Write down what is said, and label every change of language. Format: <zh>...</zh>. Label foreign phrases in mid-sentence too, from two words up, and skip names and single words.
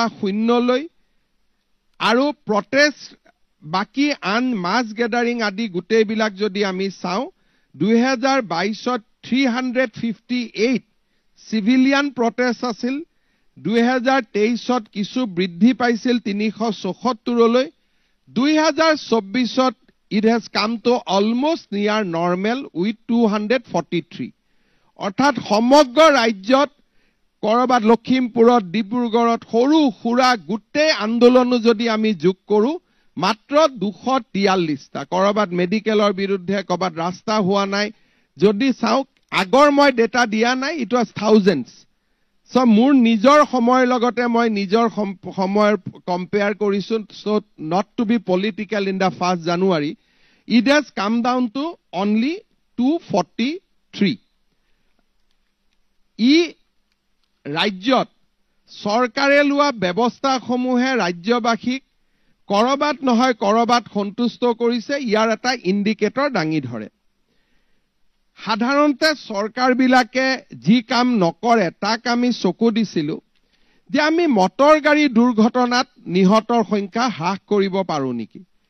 <as>0লৈ, আৰু প্ৰটেষ্ট বাকি আন</as> <en>mass gathering</en> <as>আদি গোটেইবিলাক যদি আমি চাওঁ 2022ত 358</as> <en>civilian protest</en> <as>আছিল, 2023ত কিছু বৃদ্ধি পাইছিল 374লৈ, 2024ত</as> <en>it has come to almost near normal with 243.</en> <as>অৰ্থাৎ সমগ্ৰ ৰাজ্যত কৰবাত লখিমপুৰত, ডিব্ৰুগড়ত সৰু সুৰা গোটেই আন্দোলনো যদি আমি যোগ কৰো মাত্ৰ 243টা। কৰবাত মেডিকেলৰ বিৰুদ্ধে, কৰবাত ৰাস্তা হোৱা নাই। যদি চাওক আগৰ মই ডেটা দিয়া নাই,</as> <en>it was thousands.</en> <as>সো মোৰ নিজৰ সময়ৰ লগতে মই নিজৰ সময়ৰ কম্পেয়াৰ কৰিছো।</as> <en>so not to be political in the 1st January, it has come down to only 243.</en> <as>ই ৰাজ্যত চৰকাৰে লোৱা ব্যৱস্থাসমূহে ৰাজ্যবাসীক কৰবাত নহয় কৰবাত সন্তুষ্ট কৰিছে, ইয়াৰ এটা ইণ্ডিকেটৰ দাঙি ধৰে। সাধাৰণতে চৰকাৰবিলাকে যি কাম নকৰে তাক আমি চকু দিছিলো যে আমি মটৰ গাড়ী দুৰ্ঘটনাত নিহতৰ সংখ্যা হ্ৰাস কৰিব পাৰো নেকি।</as>